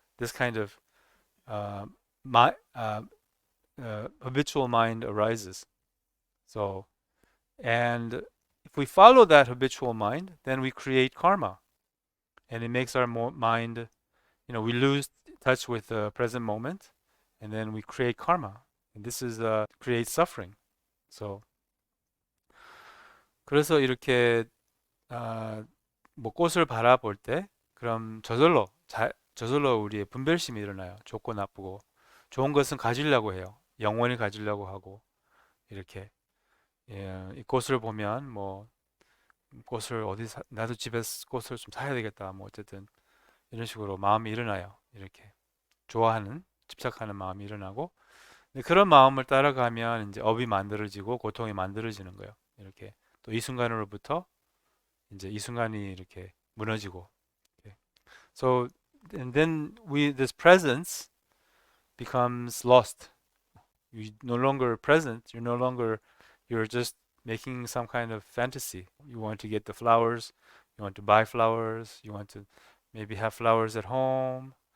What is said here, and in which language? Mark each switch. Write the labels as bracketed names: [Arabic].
[English] This kind of uh, my, habitual mind arises. So, and if we follow that habitual mind, then we create karma, and it makes our mind, we lose touch with the present moment, and then we create karma, and this is creates suffering. [Korean] So, 그래서 이렇게 뭐 꽃을 바라볼 때, 그럼 저절로 우리의 분별심이 일어나요. 좋고 나쁘고. 좋은 것은 가지려고 해요. 영원히 가지려고 하고 이렇게. 이 꽃을 보면 뭐 꽃을 나도 집에서 꽃을 좀 사야 되겠다. 뭐 어쨌든 이런 식으로 마음이 일어나요. 이렇게 좋아하는, 집착하는 마음이 일어나고, 근데 그런 마음을 따라가면 이제 업이 만들어지고 고통이 만들어지는 거예요. 이렇게 또 이 순간으로부터 이제 이 순간이 이렇게 무너지고. [English] Okay. So and then this presence becomes lost. You're no longer present. You're just making some kind of fantasy. You want to get the flowers. You want to buy flowers. You want to maybe have flowers at home.